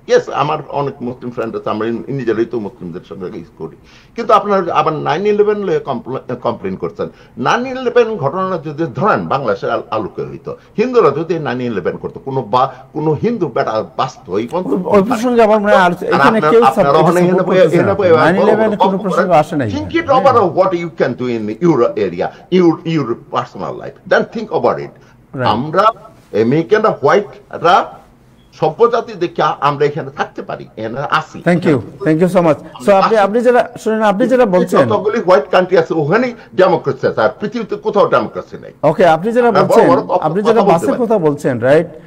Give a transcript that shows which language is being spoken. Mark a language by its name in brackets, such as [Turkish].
[Bangla] Yes, আমার অনেক মুসলিম friend আছে, আমরা নিজেরাই তো মুসলিমদের সঙ্গে ইউজ করি, কিন্তু আপনার আবার 9/11 কমপ্লেন করছেন। 9/11 ঘটনা যদি ধরেন বাংলাদেশের আলোকে হইতো, হিন্দুরা যদি 9/11 করতো, কোনো হিন্দু বেটা বাঁচত এই ওই প্রসঙ্গে আমার মনে হয় এখানে কেউ সাপোর্ট করতেছে না। 9/11 কোনো প্রসঙ্গ আসে নাই। [English] Think it over what you can do in your area, your personal life, then think about it. [Bangla] আমরা আমেরিকানরা হোয়াইটরা সভ্যজাতি দেখে আমরা এখানে থাকতে পারি, এখানে আসি। [English] Thank you so much. [Bangla] So আপনি যেটা শুনেন, আপনি যেটা বলছেন যতগুলি হোয়াইট কান্ট্রি আছে ওখানেই ডেমোক্রেসি আছে, আর পৃথিবীতে কোথাও ডেমোক্রেসি নেই। ওকে, আপনি যেটা বাসের কথা বলছেন, রাইট?